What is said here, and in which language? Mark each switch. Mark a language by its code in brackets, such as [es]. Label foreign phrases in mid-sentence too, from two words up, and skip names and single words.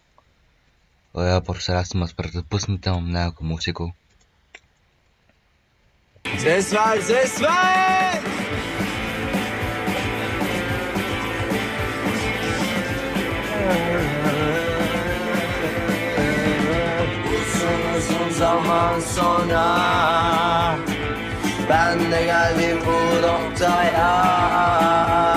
[cs] Já prostě rád moc, proto pustím tam nějakou muziku. Zesvaj! [tr] Uzun zaman sonra ben de geldim bu noktaya.